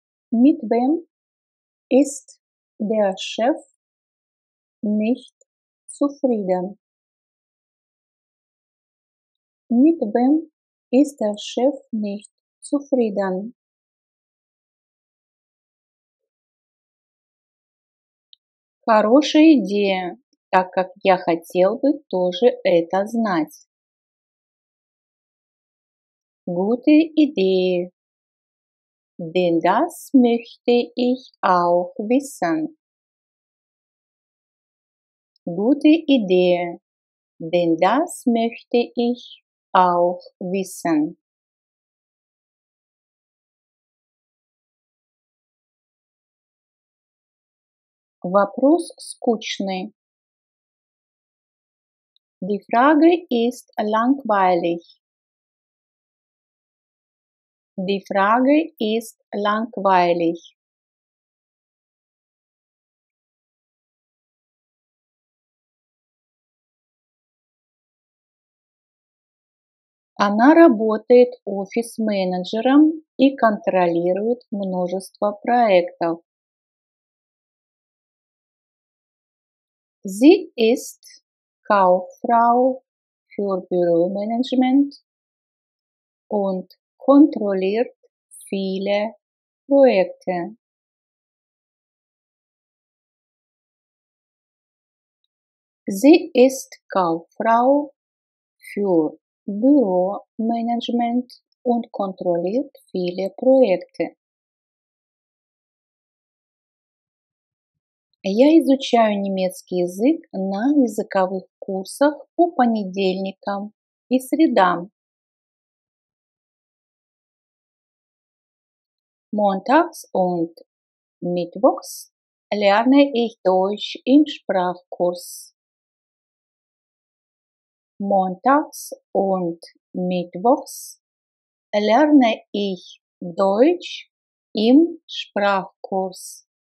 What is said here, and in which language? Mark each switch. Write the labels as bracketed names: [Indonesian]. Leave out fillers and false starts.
[German] Mit wem ist der Chef nicht zufrieden? Mit wem ist der Chef nicht zufrieden? [Russian] Хорошая идея, так как я хотел бы тоже это знать. [German] Gute Idee, denn das möchte ich auch wissen. Gute Idee, denn das möchte ich auch wissen. [Russian] Вопрос скучный. [German] Die Frage ist langweilig. Die Frage ist langweilig. [Russian] Она работает офис-менеджером и контролирует множество проектов. [German] Sie ist Kauffrau für Büromanagement und kontrolliert viele Projekte. Sie ist Kauffrau für Büromanagement und kontrolliert viele Projekte. [Russian] Я изучаю немецкий язык на языковых курсах по понедельникам и средам. [German] Montags und mittwochs lerne ich Deutsch im Sprachkurs. Montags und mittwochs lerne ich Deutsch im Sprachkurs.